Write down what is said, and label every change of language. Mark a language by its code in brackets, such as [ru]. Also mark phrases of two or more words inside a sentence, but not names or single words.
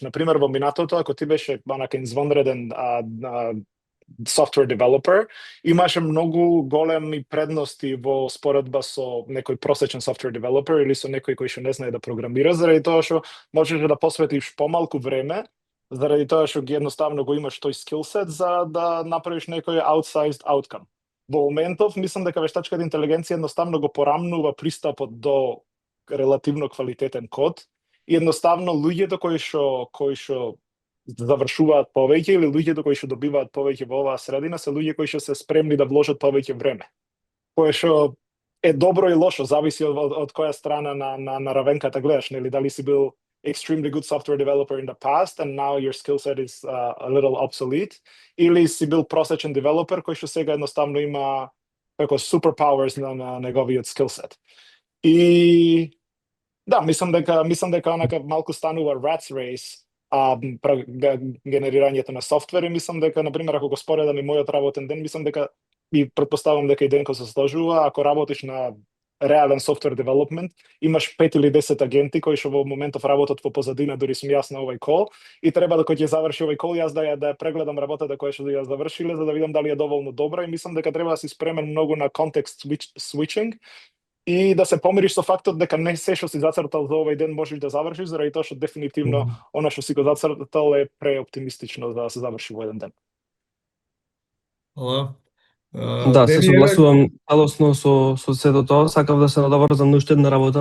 [mk] На пример, во минатото, ако ти беше онака извонреден [en] software developer, [mk] имаше многу големи предности во споредба со некој просечен [en] software developer [mk] или со некој кој што не знае да програмира, заради тоа што можеш да посветиш помалку време, заради тоа што ги едноставно го имаш тој [en] skill set [mk] за да направиш некој [en] outsized outcome. [mk] Во моментов, мислам дека вештачката интелигенција едноставно го порамнува пристапот до релативно квалитетен код и едноставно луѓето кои што завршуваат повеќе или луѓето кои што добиваат повеќе во оваа средина се луѓе кои што се спремни да вложат повеќе време. Кое што е добро и лошо, зависи од која страна на равенката гледаш, нели дали си бил [en] extremely good software developer in the past and now your skill set is a little obsolete, [mk] или си бил просечен девелопер кој што сега едноставно има како superpowers на неговиот [en] skill set. [mk] И да, мислам дека онака малку станува [en] rat's race [mk] генерирањето на софтвер и мислам дека, например, ако го споредам и мојот работен ден, мислам дека и предпоставам дека и Денко се сложува, ако работиш на реален софтвер девелопмент, имаш 5 или 10 агенти кои што во моментов работат во позадина, дури сум јас на овој кол и треба да кога ќе заврши овој кол јас да ја прегледам работата која што ја завршиле за да видам дали е доволно добра и мислам дека треба да си спремен многу на [en] context switching [mk] и да се помириш со фактот дека не се што си зацртал за овој ден можеш да завршиш, заради тоа што дефинитивно она што си го зацртал е преоптимистично за да се заврши во еден ден. Hvala. Да, се Денија, согласувам целосно со сето тоа. Сакав да се надоврзам на уште една работа.